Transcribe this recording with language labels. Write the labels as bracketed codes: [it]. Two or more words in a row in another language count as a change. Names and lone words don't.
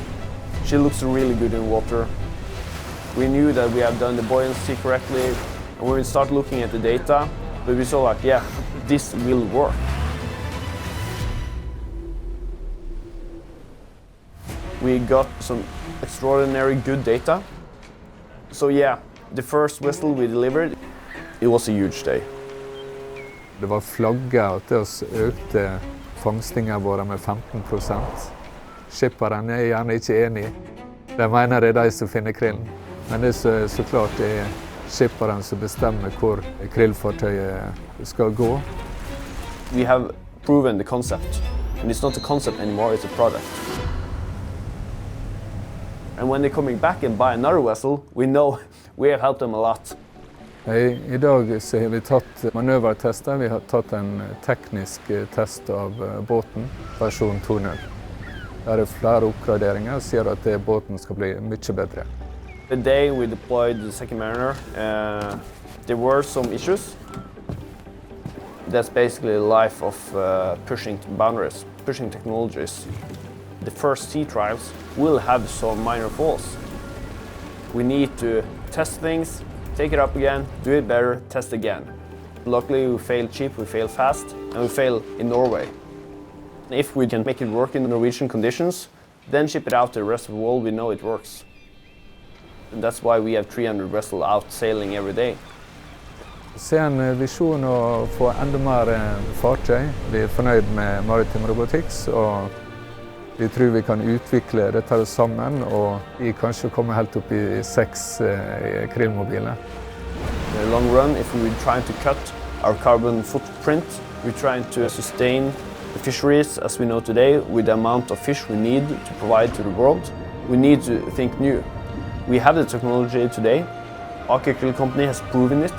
[en] She looks really good in water. We knew that we have done the buoyancy correctly, and when we start looking at the data, but we saw like, yeah, this will work. We got some extraordinary good data. So yeah, the first vessel we delivered, it was a huge day. [no] Det var flagget at det økte fangstingen våre med 15%. Skipperen er gjerne ikke enig. De mener det er de som finner krillen. Men det er så klart det er skipperen som bestemmer hvor krillfartøyet skal gå. [en] We have proven the concept. And it's not a concept anymore, it's a product. And when they're coming back and buy another vessel, we know we have helped them a lot. [no] I dag så har vi tatt manøvertester. Vi har tatt en teknisk test av båten, versjon 2.0. Der er flere oppgraderinger som gjør at båten skal bli mye bedre. [en] The day we deployed the second mariner, there were some issues. That's basically the life of pushing boundaries, pushing technologies. The first sea trials will have some minor faults. We need to test things, take it up again, do it better, test again. Luckily we fail cheap, we fail fast, and we fail in Norway. If we can make it work in the Norwegian conditions, then ship it out to the rest of the world, we know it works. And that's why we have 300 vessels out sailing every day. [no] Se en visjon å få enda mer fartøy. Vi er fornøyd med Maritime Robotics, og vi tror vi kan utvikle dette sammen, og vi kanskje komme helt opp i 6 krillmobiler. [en] In the long run, if we're trying to cut our carbon footprint, we're trying to sustain the fisheries as we know today with the amount of fish we need to provide to the world. We need to think new. We have the technology today. Aker Qrill company has proven it.